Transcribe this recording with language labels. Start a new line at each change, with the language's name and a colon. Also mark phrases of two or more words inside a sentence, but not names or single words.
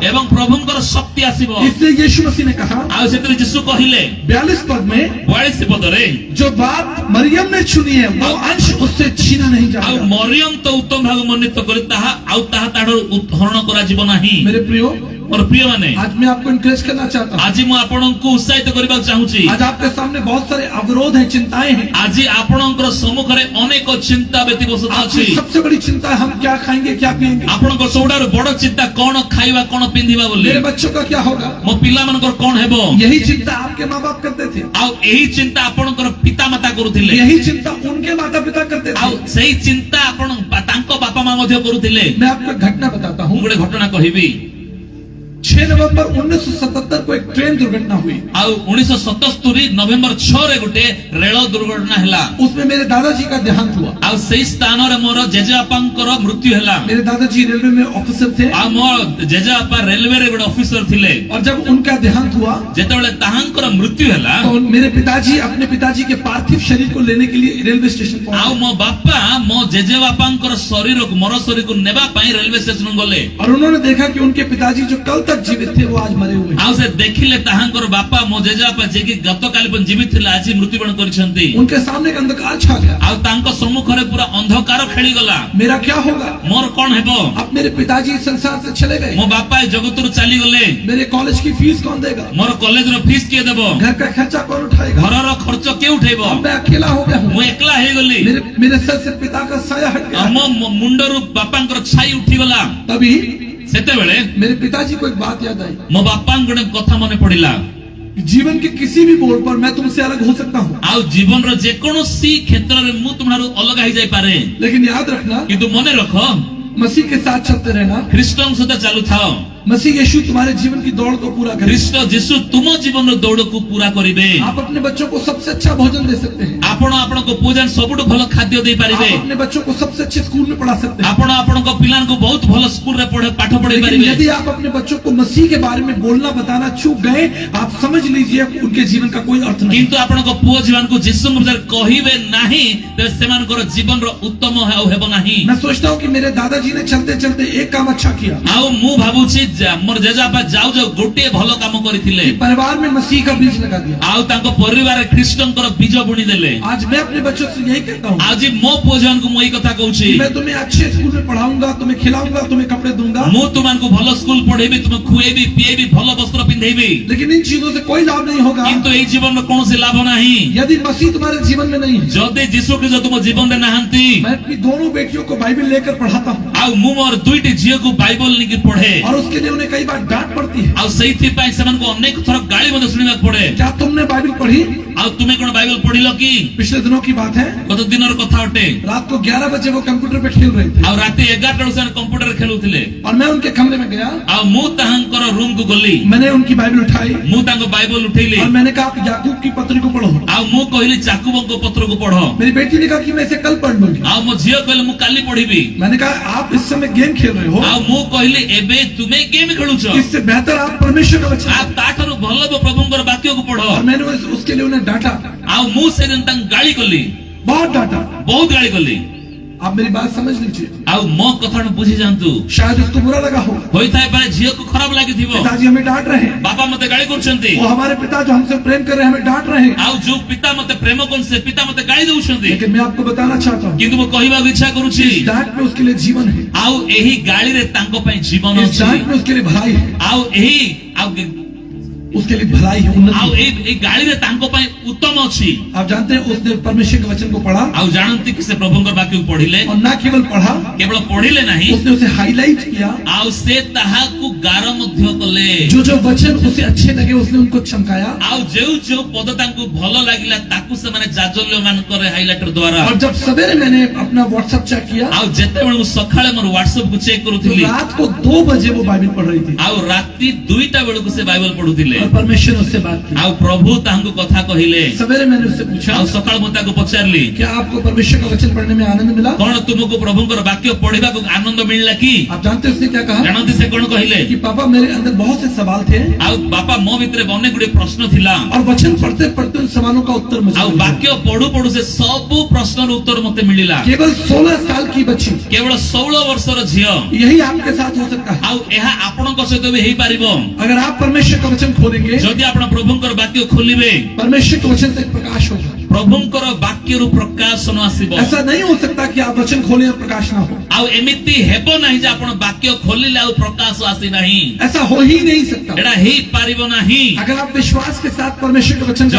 Odia: ଏବଂ ପ୍ରଭୁ କା ଶକ୍ତି ଆସିବ।
Hindi: इसलिए यीशु मसीह ने कहा
Odia: ଆ ସେତେ ଯୀଶୁ କହିଲେ
Hindi: 42 पद में,
Odia: 42 ପଦରେ
Hindi: जो बात मरियम ने चुनी है वो अंश उससे छीना नहीं
Odia: आ
Hindi: जाएगा।
Odia: ମରିୟମ ତ ଉତ୍ତମ ଭାଗ ମନ୍ୱିତ କରି ତାହା ଆ ତାହା ତାଡର ହରଣ କରା ଯିବ ନାହିଁ।
Hindi: मेरे प्रियो,
Odia: ମୋର ପ୍ରିୟ ମାନେ
Hindi: आज मैं आपको इनकरेज करना चाहता हूँ।
Odia: ଆଜି ମୁଁ ଆପଣଙ୍କୁ ଉତ୍ସାହିତ କରିବାକୁ ଚାହୁଁଛି।
Hindi: आज आपके सामने बहुत सारे अवरोध हैं, चिंताएं हैं।
Odia: ଆଜି ଆପଣଙ୍କର ସମ୍ମୁଖରେ ଅନେକ ଚିନ୍ତା ବ୍ୟତିବ୍ୟସ୍ତ ଅଛି।
Hindi: आपकी सबसे बड़ी चिंता है हम क्या खाएंगे क्या पिएंगे।
Odia: ଆପଣଙ୍କ ସବୁଠାରୁ ବଡ ଚିନ୍ତା କଣ ଖାଇବା କଣ ପିନ୍ଧିବା ବୋଲି।
Hindi: मेरे बच्चों का क्या होगा।
Odia: ମୋ ପିଲାମାନଙ୍କର କଣ ହେବ।
Hindi: यही चिंता आपके माँ बाप करते थे।
Odia: ଆଉ ଏହି ଚିନ୍ତା ଆପଣଙ୍କର ପିତାମାତା କରୁଥିଲେ।
Hindi: यही चिंता उनके माता पिता करते
Odia: ଆଉ
Hindi: थे।
Odia: ସେଇ ଚିନ୍ତା ଆପଣ ତାଙ୍କ ବାପା ମା ମଧ୍ୟ କରୁଥିଲେ।
Hindi: मैं आपको एक घटना बताता
Odia: ମୁଁ
Hindi: हूँ।
Odia: ଗୋଟେ ଘଟଣା କହିବି।
Hindi: 6 नवंबर 1977 को एक ट्रेन दुर्घटना हुई।
Odia: ଆଉ 1977 ନଭେମ୍ବର 6 ରେ ଗୋଟେ ରେଳ ଦୁର୍ଘଟଣା ହେଲା।
Hindi: उसमें मेरे दादाजी का देहांत हुआ।
Odia: ଆଉ ସେଇ ସ୍ଥାନରେ ମୋର ଜେଜେବାପାଙ୍କର ମୃତ୍ୟୁ ହେଲା।
Hindi: मेरे दादाजी रेलवे में ऑफिसर थे।
Odia: ଆଉ ମୋ ଜେଜେବାପା ରେଲୱେରେ ଗୋଟେ ଅଫିସର ଥିଲେ।
Hindi: और जब उनका देहांत हुआ
Odia: ଯେତେବେଳେ ତାହାଙ୍କର ମୃତ୍ୟୁ ହେଲା
Hindi: तो मेरे पिताजी अपने पिताजी के पार्थिव शरीर को लेने के लिए रेलवे स्टेशन
Odia: ଆଉ
Hindi: पहुंचे।
Odia: ମୋ ବାପା ମୋ ଜେଜେବାପାଙ୍କର ଶରୀରକୁ ମର ଶରୀରକୁ ନେବା ପାଇଁ ରେଲୱେ ଷ୍ଟେସନ ଗଲେ।
Hindi: और उन्होंने देखा कि उनके पिताजी जो कल तक जीवित थे वो आज मरे हुए हैं।
Odia: ଆଉ ସେ ଦେଖିଲେ ତାହାଙ୍କର ବାପା ମୋ ଜେଜେବାପା ଯିଏକି ଗତକାଲି ପର୍ଯ୍ୟନ୍ତ ଜୀବିତ ଥିଲେ ଆଜି ମୃତ୍ୟୁବରଣ କରିଛନ୍ତି।
Hindi: उनके सामने एक अंधकार छा गया।
Odia: ଆଉ ତାଙ୍କ ସମ୍ମୁଖରେ ପୁରା ଅନ୍ଧକାର ଖେଳିଗଲା।
Hindi: मेरा क्या होगा।
Odia: ମୋର କଣ ହେବ।
Hindi: अब मेरे पिताजी इस संसार से चले गए।
Odia: ମୋ ବାପା ଏ ଜଗତରୁ ଚାଲିଗଲେ।
Hindi: मेरे कॉलेज की फीस कौन देगा।
Odia: ମୋର କଲେଜର ଫିସ୍ କିଏ ଦେବ।
Hindi: घर का खर्चा कौन उठाएगा।
Odia: ଘରର ଖର୍ଚ୍ଚ କିଏ ଉଠେଇବ।
Hindi: अब मैं अकेला हो गया हूँ।
Odia: ମୁଁ ଏକଲା ହେଇଗଲି।
Hindi: मेरे सर से पिता का साया हट गया।
Odia: ମୋ ମୁଣ୍ଡରୁ ବାପାଙ୍କର ଛାଇ ଉଠିଗଲା।
Hindi: तभी
Odia: ସେତେବେଳେ
Hindi: मेरे पिताजी को एक बात याद आई।
Odia: ମୋ ବାପାଙ୍କ ଗୋଟେ କଥା ମନେ ପଡିଲା।
Hindi: जीवन के किसी भी मोड़ पर मैं तुमसे अलग हो सकता हूँ,
Odia: ଆଉ ଜୀବନର ଯେକୌଣସି କ୍ଷେତ୍ରରେ ମୁଁ ତୁମଠାରୁ ଅଲଗା ହେଇଯାଇପାରେ,
Hindi: लेकिन याद रखना
Odia: କିନ୍ତୁ ମନେ ରଖ
Hindi: मसीह के साथ चलते रहना।
Odia: ଖ୍ରୀଷ୍ଟଙ୍କ ସହିତ ଚାଲୁଥାଅ।
Hindi: मसीह यीशु तुम्हारे जीवन की दौड़ को पूरा करे।
Odia: ଖ୍ରୀଷ୍ଟ ଯୀଶୁ ତୁମ ଜୀବନର ଦୌଡକୁ ପୁରା କରିବେ।
Hindi: आप अपने बच्चों को सबसे अच्छा भोजन दे सकते हैं।
Odia: ଆପଣ ଆପଣଙ୍କ ପୁଅଯାନ ସବୁଠୁ ଭଲ ଖାଦ୍ୟ
Hindi: आप
Odia: ଦେଇପାରିବେ।
Hindi: अपने बच्चों को सबसे अच्छे स्कूल में पढ़ा सकते हैं।
Odia: ଆପଣ ଆପଣଙ୍କ ପିଲାଙ୍କୁ ବହୁତ ଭଲ ସ୍କୁଲରେ ପାଠ ପଢେଇ
Hindi: लेकिन
Odia: ପାରିବେ।
Hindi: यदि आप अपने बच्चों को मसीह के बारे में बोलना बताना चूक गए, आप समझ लीजिए उनके जीवन का कोई अर्थ नहीं।
Odia: କିନ୍ତୁ ଆପଣଙ୍କ ପୁଅ ଝିଅମାନଙ୍କୁ ଯୀଶୁଙ୍କ ବିଷୟରେ କହିବେ ନାହିଁ ତେବେ ସେମାନଙ୍କର ଜୀବନର ଉତ୍ତମ ଆଉ ହେବ ନାହିଁ।
Hindi: मैं सोचता हूँ कि मेरे दादाजी ने चलते चलते एक काम अच्छा किया।
Odia: ଆଉ ମୁଁ ଭାବୁଛି ମୋର ଜେଜେବାପା ଯାଉ ଯାଉ ଗୋଟିଏ ଭଲ କାମ କରିଥିଲେ।
Hindi: परिवार में मसीह का बीज लगा दिया।
Odia: ଆଉ ତାଙ୍କ ପରିବାରରେ ଖ୍ରୀଷ୍ଟଙ୍କର ବୀଜ ବୁଣି ଦେଲେ।
Hindi: आज मैं अपने बच्चों से यही कहता हूँ,
Odia: ଆଜି ମୋ ପୁଅ ଝିଅମାନଙ୍କୁ ମୁଁ ଏଇ କଥା କହୁଛି।
Hindi: मैं तुम्हें अच्छे स्कूल में पढ़ाऊंगा, तुम्हें खिलाऊंगा, तुम्हें कपड़े दूंगा,
Odia: ମୁଁ ତୁମମାନଙ୍କୁ ଭଲ ସ୍କୁଲ ପଢେଇବି, ତୁମକୁ ଖୁଏଇବି ପିଏଇବି, ଭଲ ବସ୍ତ୍ର ପିନ୍ଧେଇବି,
Hindi: लेकिन इन चीजों से कोई लाभ नहीं होगा
Odia: କିନ୍ତୁ ଏଇ ଜୀବନର କୌଣସି ଲାଭ ନାହିଁ
Hindi: यदि मसीह तुम्हारे जीवन में नहीं है।
Odia: ଯଦି ଯୀଶୁ ଖ୍ରୀଷ୍ଟ ତୁମ ଜୀବନରେ ନାହାନ୍ତି।
Hindi: मैं अपनी दोनों बेटियों को बाइबल लेकर पढ़ाता हूँ
Odia: ଆଉ ମୁଁ ମୋର ଦୁଇଟି ଝିଅକୁ ବାଇବଲ ନେଇକି ପଢେ।
Hindi: और उसके लिए उन्हें कई बार डांट पड़ती है।
Odia: ଆଉ ସେଇଥିପାଇଁ ସେମାନଙ୍କୁ ଅନେକ ଥର ଗାଳି ମଧ୍ୟ ଶୁଣିବାକୁ ପଡେ।
Hindi: क्या तुमने बाइबल पढ़ी।
Odia: ଆଉ ତୁମେ କଣ ବାଇବଲ ପଢିଲ କି।
Hindi: पिछले दिनों की बात है,
Odia: ଗତ ଦିନର କଥା ଅଟେ।
Hindi: रात को 11 बजे वो कंप्यूटर पे खेल रहे थे
Odia: ଆଉ ରାତି 11 ଟାରୁ ସେମାନେ କମ୍ପ୍ୟୁଟର ଖେଳୁଥିଲେ।
Hindi: और मैं उनके कमरे में गया।
Odia: ଆଉ ମୁଁ ତାହାଙ୍କର ରୁମକୁ ଗଲି।
Hindi: मैंने उनकी बाइबल उठाई
Odia: ମୁଁ ତାଙ୍କ ବାଇବଲ ଉଠେଇଲି।
Hindi: और मैंने कहा आप याकूब की पत्री को पढ़ो।
Odia: ଆଉ ମୁଁ କହିଲି ଚାକୁବଙ୍କ ପତ୍ରକୁ ପଢ।
Hindi: मेरी बेटी ने कहा कि मैं इसे कल पढ़ लूंगी।
Odia: ଆଉ ମୋ ଝିଅ କହିଲେ ମୁଁ କାଲି ପଢିବି।
Hindi: मैंने कहा आप इस समय गेम खेल रहे हो,
Odia: ଆଉ ମୁଁ କହିଲି ଏବେ ତୁମେ ଗେମ୍ ଖେଳୁଛ।
Hindi: इससे बेहतर आप परमेश्वर का वचन।
Odia: ଆଉ ତାଠାରୁ ଭଲ ପ୍ରଭୁଙ୍କର ବାକ୍ୟକୁ ପଢ।
Hindi: और मैंने उसके लिए उन्हें डांटा,
Odia: ଆଉ ମୁଁ ସେଦିନ ତାଙ୍କୁ ଗାଳି କଲି,
Hindi: बहुत डांटा।
Odia: ବହୁତ ଗାଳି କଲି।
Hindi: आप मेरी बात समझ लीजिए।
Odia: ଆଉ ମୋ କଥାକୁ ବୁଝି ଯାଆନ୍ତୁ।
Hindi: शायद उसको बुरा लगा हो,
Odia: ହୋଇଥାଇପାରେ ଝିଅକୁ ଖରାପ ଲାଗିଥିବ।
Hindi: पिताजी हमें डांट रहे हैं,
Odia: ବାପା ମତେ ଗାଳି କରୁଛନ୍ତି।
Hindi: वो हमारे पिता जो हमसे प्रेम कर रहे हैं हमें डांट रहे हैं।
Odia: ଆଉ ଯୋଉ ପିତା ମତେ ପ୍ରେମ କରୁଛନ୍ତି ସେ ପିତା ମତେ ଗାଳି ଦଉଛନ୍ତି।
Hindi: लेकिन मैं आपको बताना चाहता हूँ,
Odia: କିନ୍ତୁ ମୁଁ କହିବାକୁ ଇଚ୍ଛା କରୁଛି
Hindi: इस डांट में उसके लिए जीवन है,
Odia: ଆଉ ଏହି ଗାଳିରେ ତାଙ୍କ ପାଇଁ ଜୀବନ
Hindi: इस
Odia: ଅଛି।
Hindi: डांट में उसके लिए भलाई है,
Odia: ଆଉ ଏହି ଆଉ
Hindi: उसके लिए भलाई है, उन्नति
Odia: ଆଉ
Hindi: है।
Odia: ଏଇ ଗାଳିରେ ତାଙ୍କ ପାଇଁ ଉତ୍ତମ ଅଛି।
Hindi: आप जानते हैं उसने परमेश्वर के वचन को पढ़ा
Odia: ଆଉ ଜାଣନ୍ତି କି ସେ ପ୍ରଭୁଙ୍କର ବାକ୍ୟକୁ ପଢିଲେ,
Hindi: और न केवल पढ़ा,
Odia: କେବଳ ପଢିଲେ ନାହିଁ
Hindi: उसने उसे हाईलाइट किया।
Odia: ଆଉ ସେ ତାହାକୁ ଗାର ମଧ୍ୟ କଲେ।
Hindi: जो जो वचन उसे अच्छे लगे उसने उनको चमकाया।
Odia: ଆଉ ଯେଉଁ ଯେଉଁ ପଦ ତାଙ୍କୁ ଭଲ ଲାଗିଲା ତାକୁ ସେମାନେ ଜାଜଲ୍ୟ ମାନଙ୍କରେ ହାଇଲାଇଟର ଦ୍ୱାରା।
Hindi: और जब सवेरे मैंने अपना व्हाट्सएप चेक किया
Odia: ଆଉ ଯେତେବେଳେ ମୁଁ ସକାଳେ ମୋର ହ୍ୱାଟ୍ସଆପ କୁ ଚେକ୍
Hindi: तो
Odia: କରୁଥିଲି
Hindi: रात को 2 बजे वो बाइबल पढ़ रही थी
Odia: ଆଉ ରାତି 2ଟା ବେଳକୁ ସେ ବାଇବଲ ପଢୁଥିଲେ।
Hindi: और परमेश्वर ने उससे बात की।
Odia: ଆଉ ପ୍ରଭୁ ତାଙ୍କୁ କଥା କହିଲେ।
Hindi: सवेरे मैंने उससे पूछा
Odia: ଆଉ ସକାଳୁ ମୁଁ ତାକୁ ପଚାରିଲି
Hindi: क्या आपको परमेश्वर का वचन पढ़ने में आनंद मिला।
Odia: କଣ ତୁମକୁ ପ୍ରଭୁଙ୍କର ବାକ୍ୟ ପଢିବାକୁ ଆନନ୍ଦ ମିଳିଲା କି।
Hindi: आप जानते हैं उसने क्या कहा
Odia: ଜାଣନ୍ତି ସେ କଣ କହିଲେ।
Hindi: कि पापा मेरे अंदर बहुत से सवाल थे
Odia: ଆଉ ବାପା ମୋ ଭିତରେ ଅନେକ ଗୁଡ଼ିଏ ପ୍ରଶ୍ନ ଥିଲା।
Hindi: और वचन पढ़ते पढ़ते उन सवालों का उत्तर मुझे
Odia: ଆଉ
Hindi: मिला।
Odia: ବାକ୍ୟ ପଢୁ ପଢୁ ସେ ସବୁ ପ୍ରଶ୍ନର ଉତ୍ତର ମତେ ମିଳିଲା।
Hindi: केवल 16 साल की बच्ची,
Odia: କେବଳ 16 ବର୍ଷର ଝିଅ।
Hindi: यही आपके साथ हो सकता है
Odia: ଆଉ ଏହା ଆପଣଙ୍କ ସହିତ ବି ହେଇପାରିବ
Hindi: अगर आप परमेश्वर का वचन खोलेंगे।
Odia: ଯଦି ଆପଣ ପ୍ରଭୁଙ୍କର ବାକ୍ୟ ଖୋଲିବେ।
Hindi: परमेश्वर के वचन से एक प्रकाश होगा।
Odia: ପ୍ରଭୁଙ୍କର ବାକ୍ୟରୁ ପ୍ରକାଶନ ଆସିବ
Hindi: ऐसा नहीं हो सकता कि आप वचन खोलें और प्रकाश ना हो।
Odia: ଆଉ ଏମିତି ହେବ ନାହିଁ ଯେ ଆପଣ ବାକ୍ୟ ଖୋଲିଲେ ଆଉ ପ୍ରକାଶ ଆସି ନାହିଁ
Hindi: ऐसा हो ही नहीं सकता।
Odia: ଏଡ଼ା ହେଇ ପାରିବ ନାହିଁ
Hindi: अगर आप विश्वास के साथ परमेश्वर का वचन का